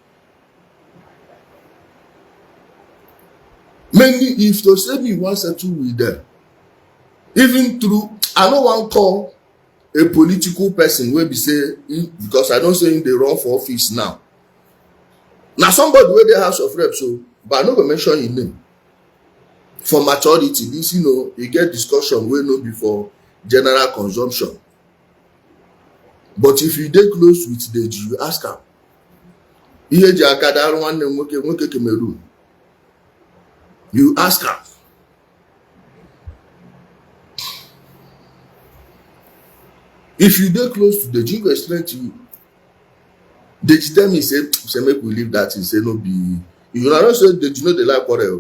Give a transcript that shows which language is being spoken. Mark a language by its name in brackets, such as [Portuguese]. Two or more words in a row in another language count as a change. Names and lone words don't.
[Nigerian Pidgin] Mainly if to say me wan settle with them, even through, I no wan call a political person wey be say, because I don say him dey run for office now. Na somebody wey dey House of Reps o, but I no go mention him name. For maturity, this, e get discussion wey no be for general consumption. But if you dey close with Deji, you ask am. [Igbo] Ihe ji aka darụ nwanne m nwoke Cameroon. [Nigerian Pidgin] You ask am. If you dey close to Deji, you go explain to you. Deji tell me say make we leave that thing, say no be. You know say Deji no dey like quarrel.